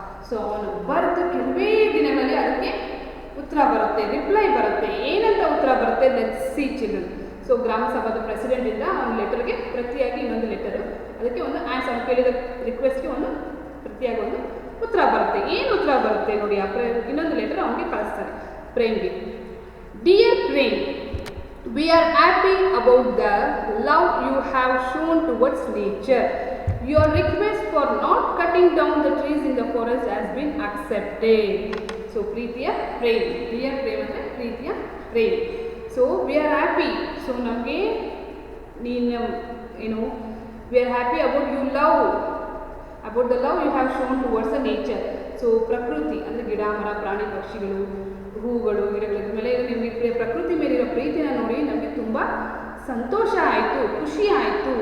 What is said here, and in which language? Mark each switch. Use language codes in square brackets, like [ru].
[kn] So ಅವನು ಬರೆದು ಕೆಲವೇ ದಿನಗಳಲ್ಲಿ ಅದಕ್ಕೆ ಉತ್ತರ ಬರುತ್ತೆ, ರಿಪ್ಲೈ ಬರುತ್ತೆ. ಏನಂತ ಉತ್ತರ ಬರುತ್ತೆ, [en] Let's see children. [kn] ಸೊ ಗ್ರಾಮ ಸಭಾದ ಪ್ರೆಸಿಡೆಂಟಿಂದ ಅವನ ಲೆಟರ್ಗೆ ಪ್ರತಿಯಾಗಿ ಇನ್ನೊಂದು ಲೆಟರು, ಅದಕ್ಕೆ ಒಂದು ಆನ್ಸರ್, ಕೇಳಿದ ರಿಕ್ವೆಸ್ಟ್ಗೆ ಒಂದು ಪ್ರತಿಯಾಗಿ ಒಂದು ಉತ್ತರ ಬರುತ್ತೆ. ಏನು ಉತ್ತರ ಬರುತ್ತೆ ನೋಡಿ, ಇನ್ನೊಂದು ಲೆಟರ್ ಅವನಿಗೆ ಕಳಿಸ್ತಾರೆ ಪ್ರೇಮ್ಗೆ. [en] Dear Prem, we are happy about the love you have shown towards nature. Your request for not cutting down the trees in the forest has been accepted. [kn] So ಪ್ರೀತಿಯ ಪ್ರೇಮ್, ಡಿಯರ್ ಪ್ರೇಮ್ ಅಂದರೆ ಪ್ರೀತಿಯ Prem. [en] so we are happy, so [kn] ನಮಗೆ ನೀನು ಏನು, [en] We are happy about you love, about the love you have shown towards the nature. [kn] So ಪ್ರಕೃತಿ ಅಂದರೆ ಗಿಡ ಮರ ಪ್ರಾಣಿ ಪಕ್ಷಿಗಳು ಹೂಗಳು ಗಿಡಗಳ ಮೇಲೆ ನಿಮಗೆ ಪ್ರಕೃತಿ ಮೇಲಿರೋ ಪ್ರೀತಿನ ನೋಡಿ ನಮಗೆ ತುಂಬ ಸಂತೋಷ ಆಯಿತು, ಖುಷಿ ಆಯಿತು.